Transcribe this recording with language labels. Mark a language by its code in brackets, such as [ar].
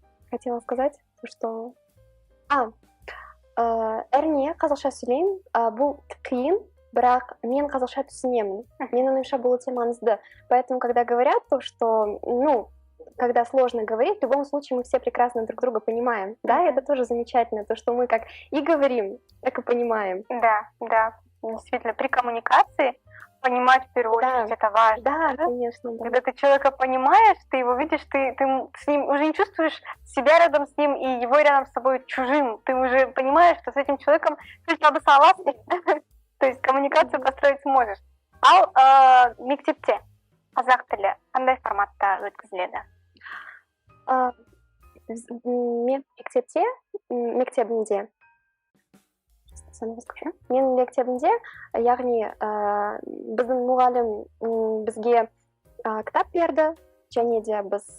[ru] Хотела сказать, что... [kk] әрине, қазақша сөйлеймін, бұл қиын, бірақ мен қазақша түсінемін. Менің ойымша бұл өте маңызды. [ru] Поэтому, когда говорят то, что, когда сложно говорить, в любом случае мы все прекрасно друг друга понимаем. Да, это тоже замечательно, то, что мы как и говорим, так и понимаем. Да, действительно, при коммуникации понимать в первую очередь это важно. Да, конечно. Да. Когда ты человека понимаешь, ты его видишь, ты с ним уже не чувствуешь себя рядом с ним и его рядом с собой чужим. Ты уже понимаешь, что с этим человеком ты согласен. То есть коммуникацию построить сможешь. [kk] Ал мектепте қазақ тілі қандай форматта өткізіледі? Мен мектебінде мен мектебінде, яғни біздің мұғалім бізге кітап берді, және де біз